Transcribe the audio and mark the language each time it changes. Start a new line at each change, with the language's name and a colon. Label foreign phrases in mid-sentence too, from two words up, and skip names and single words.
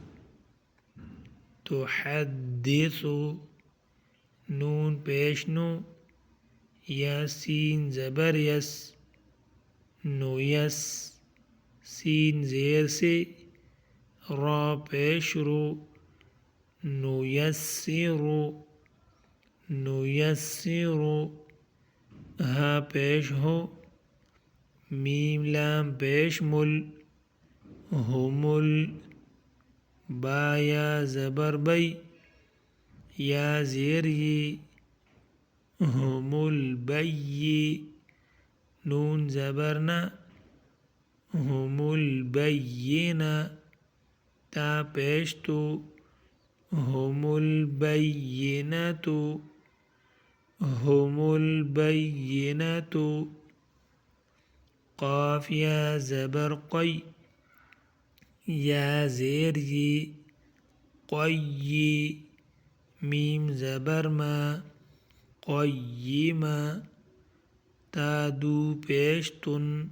Urdu: تو حد دے سو، نون پیش نو، یا سین زبر یس، نو یس، سین زیر سے، را پیش رو، نو یسرو، نو یسرو، ہا پیش ہو، میم لام پیش مل، ہمل، با یا زبر بئی، یا زیر یہ، ہمل بئی، نون زبر نا، ہمل بینا، تا پیش تو، ہمل بیناتو، ہمل بیناتو، قاف یا زبر قی، یا زیر یہ، قی، میم زبر ما، قیما، تا دو پیش تن،